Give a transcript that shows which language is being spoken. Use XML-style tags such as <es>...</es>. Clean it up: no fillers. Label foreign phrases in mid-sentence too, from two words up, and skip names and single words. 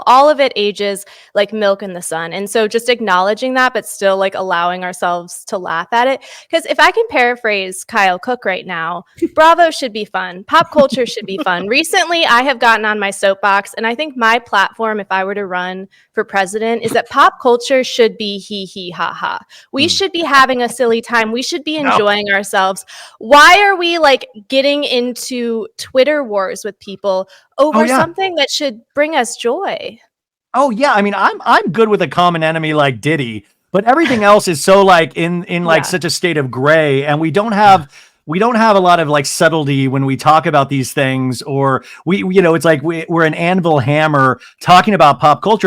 <en>All of it ages like milk in the sun. And so just acknowledging that, but still like allowing ourselves to laugh at it. Because if I can paraphrase Kyle Cook right now, Bravo should be fun. Pop culture should be fun. Recently, I have gotten on my soapbox, and I think my platform, if I were to run for president, is that pop culture should be hee hee ha ha. We should be having a silly time. We should be enjoying ourselves. Why are we like getting into Twitter wars with people over something that should bring us joy? Oh yeah, I mean, I'm good with a common enemy like Diddy, but everything else is so like in like such a state of gray, and we don't have a lot of like subtlety when we talk about these things, or we it's like we're an anvil hammer talking about pop culture.</en>